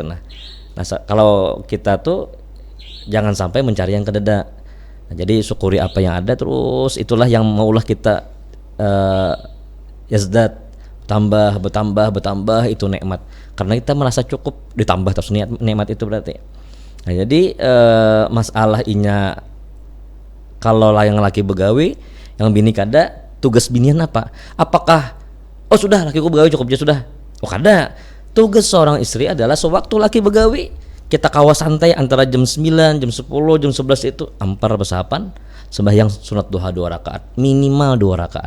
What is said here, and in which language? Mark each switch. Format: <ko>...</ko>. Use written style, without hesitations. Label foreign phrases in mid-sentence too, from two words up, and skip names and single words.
<bjn>Nah, kalau kita tuh jangan sampai mencari yang kededa. Nah, jadi syukuri apa yang ada terus, itulah yang maulah kita yazdad, bertambah itu nikmat. Karena kita merasa cukup, ditambah terus nikmat itu berarti. Nah, jadi masalah inya kalau yang laki begawi, yang bini kada, tugas binian apa? Apakah sudah lakiku begawi cukup aja sudah? Kada. Tugas seorang istri adalah sewaktu laki begawi, kita kawas santai antara jam 9, jam 10, jam 11 itu ampar bersahapan, sembahyang sunat duha 2 rakaat, minimal 2 rakaat.</bjn>